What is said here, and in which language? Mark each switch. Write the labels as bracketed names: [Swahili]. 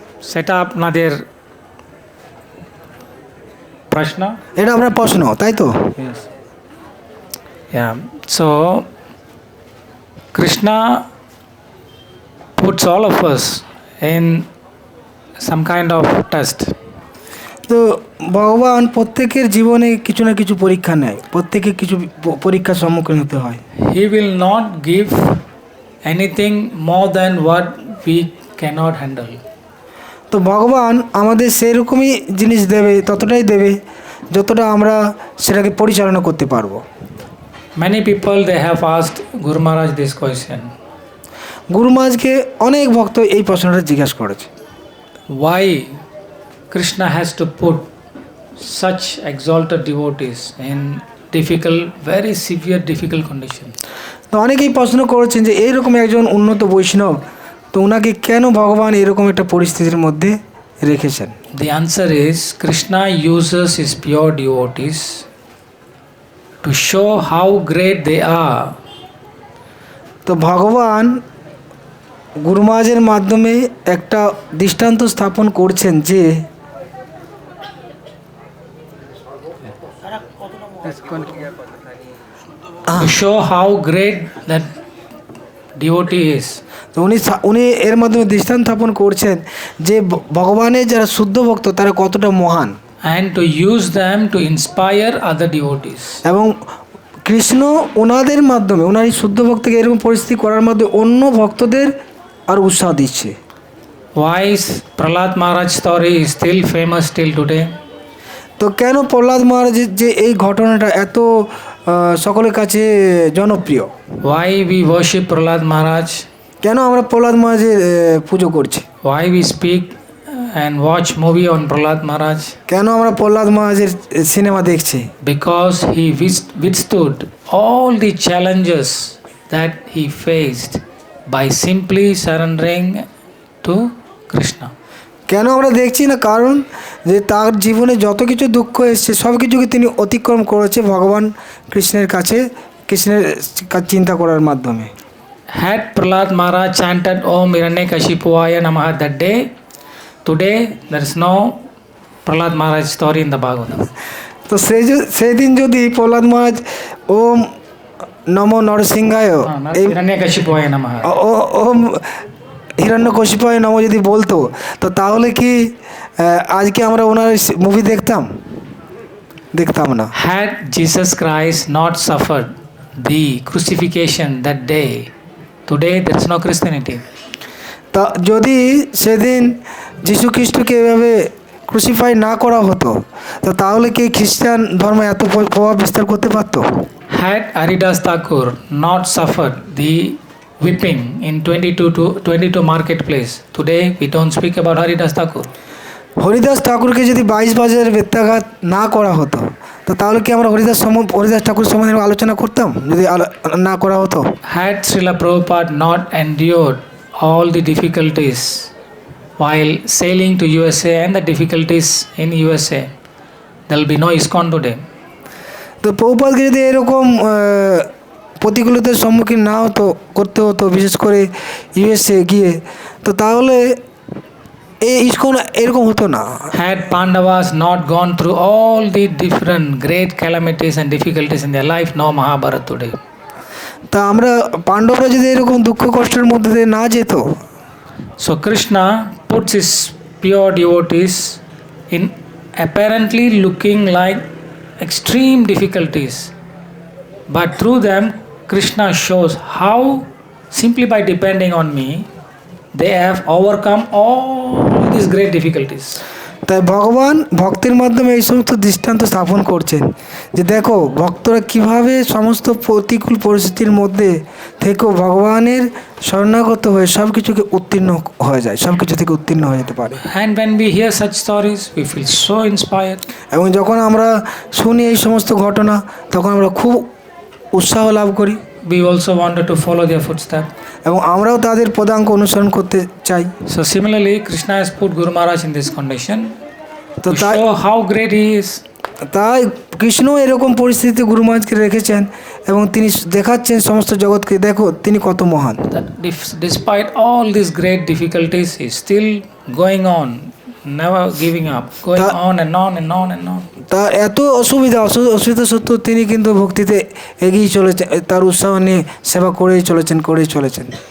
[Bangla] সেটা আপনাদের প্রশ্ন? এটা আপনার প্রশ্ন, তাই তো? [English] Yes. Yeah. So Krishna puts all of us in some kind of test. [Bangla] তো ভগবান প্রত্যেকের জীবনে কিছু না কিছু পরীক্ষা নেয়, প্রত্যেকে কিছু পরীক্ষার সম্মুখীন হতে হয়। [English] He will not give anything more than what we cannot handle. [Bangla] তো ভগবান আমাদের সেরকমই জিনিস দেবে, ততটাই দেবে যতটা আমরা সেটাকে পরিচালনা করতে পারবো। [English] Many people they have asked Guru Maharaj this question. [Bangla] গুরু মহারাজকে অনেক ভক্ত এই প্রশ্নটা জিজ্ঞাসা করেছে, [English] Why Krishna has to put such exalted devotees in very severe difficult condition? [Bangla] তো অনেকেই প্রশ্ন করেছেন যে এইরকম একজন উন্নত বৈষ্ণব, তো ওনাকে কেন ভগবান এরকম একটা পরিস্থিতির মধ্যে রেখেছেন? [English] The answer is Krishna uses his pure devotees to show how great they are. [Bangla] তো ভগবান গুরু মহারাজের মাধ্যমে একটা দৃষ্টান্ত স্থাপন করছেন যে [English] To show how great that devotee is. [Bangla] তো উনি এর মাধ্যমে দৃষ্টান্ত স্থাপন করছেন যে ভগবানের যারা শুদ্ধ ভক্ত তারা কতটা মহান, [English] And to use them to inspire other devotees. [Bangla] এবং কৃষ্ণ ওনাদের মাধ্যমে ওনার এই শুদ্ধ ভক্তকে এরকম পরিস্থিতি করার মাধ্যমে অন্য ভক্তদের আর উৎসাহ দিচ্ছে। [English] Why is Prahlad Maharaj story is still famous till today? [Bangla] তো কেন প্রহ্লাদ মহারাজের যে এই ঘটনাটা এত সকলের কাছে জনপ্রিয়? [English] Why we worship Prahlad Maharaj? [Bangla] কেন আমরা প্রহ্লাদ মহারাজের পুজো করছি? [English] Why we speak and watch movie on Prahlad Maharaj? [Bangla] কেন আমরা প্রহ্লাদ মহারাজের সিনেমা দেখছি? [English] Because he withstood all the challenges that he faced by simply surrendering to Krishna. [Bangla] কেন আমরা দেখছি না? কারণ যে তার জীবনে যত কিছু দুঃখ এসছে সব কিছুকে তিনি অতিক্রম করেছে ভগবান কৃষ্ণের কাছে, কৃষ্ণের চিন্তা করার মাধ্যমে। [English] Had Prahlad Maharaj chanted [Sanskrit] Om Hiranyakashipuvaya Namaha [English] that day, today there is no Prahlad Maharaj story in the Bhagavatam. [Bangla] তো সেই দিন যদি প্রহ্লাদ মহারাজ [Sanskrit] ওম নম নরসিংহায় [Bangla] এই [Sanskrit] Hiranyakashipuvaya Namaha. ওম হিরণ্যকশিপায় নম [Bangla] যদি বলতো, তো তাহলে কি আজকে আমরা ওনার মুভি দেখতাম? দেখতাম না। [English] Had Jesus Christ not suffered the crucifixion that day, today there is no Christianity. [Bangla] তা যদি সেদিন যীশু খ্রিস্টকে এভাবে ক্রুসিফাই না করা হতো, তো তাহলে কি খ্রিস্টান ধর্ম এত প্রভাব বিস্তার করতে পারতো? [English] Had Haridas Thakur not suffered the whipping in 22 marketplace, today we don't speak about Haridas Thakur. [Bangla] Haridas ঠাকুরকে যদি 22 বাজার বেত্যাঘাত না করা হতো, তো তাহলে কি আমরা হরিদাস ঠাকুর সম্বন্ধে আলোচনা করতাম যদি না করা হতো? [English] Had Srila Prabhupada not endured all the difficulties while sailing to USA and the difficulties in USA, there will be no ISKCON today. [Bangla] তো প্রভুপাদকে যদি এরকম প্রতিকূলতার সম্মুখীন না হতো করতে হতো, বিশেষ করে ইউএসএ গিয়ে, তো তাহলে এই ইস্কন এরকম হতো না। [English] Had Pandavas not gone through all the different great calamities and difficulties in their life, no Mahabharata today. [Bangla] তা আমরা পাণ্ডবরা যদি এরকম দুঃখ কষ্টের মধ্যে দিয়ে না যেত। [English] So Krishna puts his pure devotees in apparently looking like extreme difficulties, but through them Krishna shows how simply by depending on me they have overcome all these great difficulties. [Bangla] তাই ভগবান ভক্তির মাধ্যমে এই সমস্ত দৃষ্টান্ত স্থাপন করছেন যে দেখো ভক্তরা কিভাবে সমস্ত প্রতিকূল পরিস্থিতির মধ্যে থেকেও ভগবানের শরণাগত হয়ে সব কিছুকে উত্তীর্ণ হয়ে যায়, সব কিছু থেকে উত্তীর্ণ হয়ে যেতে পারে। [English] And when we hear such stories, we feel so inspired. [Bangla] এবং যখন আমরা শুনি এই সমস্ত ঘটনা, তখন আমরা খুব উৎসাহ লাভ করি। [English] We also wanted to follow their footsteps. [Bangla] এবং আমরাও তাদের পদাঙ্ক অনুসরণ করতে চাই। [English] So similarly, Krishna has put Guru Maharaj in this condition [Bangla] তো [English] to [Bangla] তাই [English] show how great he is. [Bangla] তাই কৃষ্ণ এরকম পরিস্থিতিতে গুরু মহারাজকে রেখেছেন এবং তিনি দেখাচ্ছেন সমস্ত জগৎকে, দেখো তিনি কত মহান। [English] That despite all these great difficulties, he is still going on, never giving up, going on and on and on and on. [Bangla] তা এত অসুবিধা সত্ত্বেও তিনি কিন্তু ভক্তিতে এগিয়ে চলেছেন, তার উৎসাহ নিয়ে সেবা করেই চলেছেন।